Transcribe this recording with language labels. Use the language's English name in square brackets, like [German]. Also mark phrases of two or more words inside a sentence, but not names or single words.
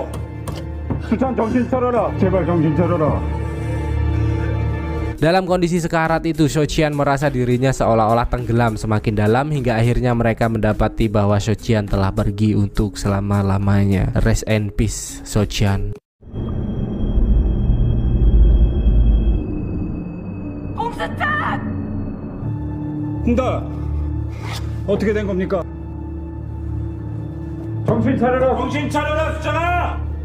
[Korean] 수찬 정신 차려라. 제발 정신 차려라. [Indonesian] Dalam kondisi sekarat itu, Sochan merasa dirinya seolah-olah tenggelam semakin dalam hingga akhirnya mereka mendapati bahwa Sochan telah pergi untuk selama-lamanya. [English] Rest in peace, Sochan. [Korean] 홍다. 어떻게 된 겁니까? 정신 차려라. 정신 차려라, 수찬아.